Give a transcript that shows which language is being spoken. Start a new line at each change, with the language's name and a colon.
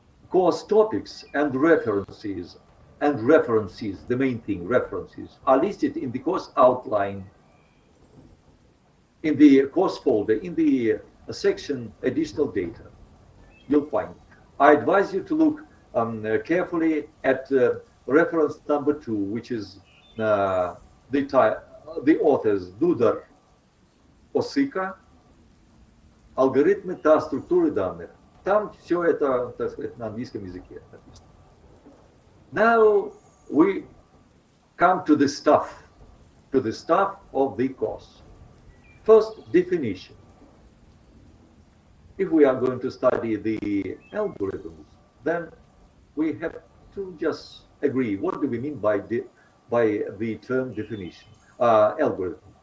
English: Course topics and references, the main thing, references, are listed in the course outline, in the course folder, in the section additional data. You'll find. I advise you to look carefully at reference number 2, which is the authors Дудar, Осыка, алгоритмы та структуры данных.
Russian: Там все это, так сказать, на английском языке написано.
English: Now we come to the stuff of the course. First, definition. If we are going to study the algorithms, then we have to just agree what do we mean by the term definition, algorithm.